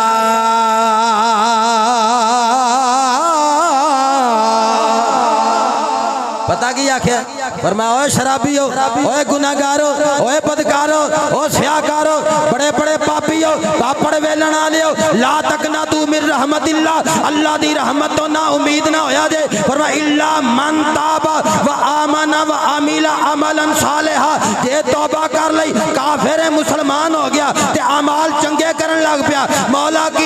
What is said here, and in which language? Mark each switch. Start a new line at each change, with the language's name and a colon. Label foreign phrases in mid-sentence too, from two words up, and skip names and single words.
Punjabi: ਪਤਾ ਕੀ ਆਖਿਆ ਫ਼ਰਮਾਇਆ ਓਏ ਸ਼ਰਾਬੀ ਹੋ, ਓਏ ਗੁਨਾਹਗਾਰੋ, ਓਏ ਬਦਕਾਰੋ, ਓ ਸਿਆਹਕਾਰੋ, ਬੜੇ ਬੜੇ ਪਾਪੀ ਹੋ, ਪਾਪੜ ਵੇਲਣ ਵਾਲੇ ਹੋ,
Arabic: لا تقنطوا من رحمة الله,
Punjabi: ਅੱਲਾਹ ਦੀ ਰਹਿਮਤ ਤੋਂ ਨਾ ਉਮੀਦ ਨਾ ਹੋਇਆ ਜੇ। फरमाया
Arabic: إلا من تاب و آمن و عمل عملا صالحا,
Punjabi: ਜੇ ਤੌਬਾ ਕਰ ਲਈ ਕਾਫ਼ਿਰ ਮੁਸਲਮਾਨ ਹੋ ਗਿਆ ਤੇ ਅਮਲ ਚੰਗੇ ਕਰਨ ਲੱਗ ਪਿਆ ਮੌਲਾ ਕੀ।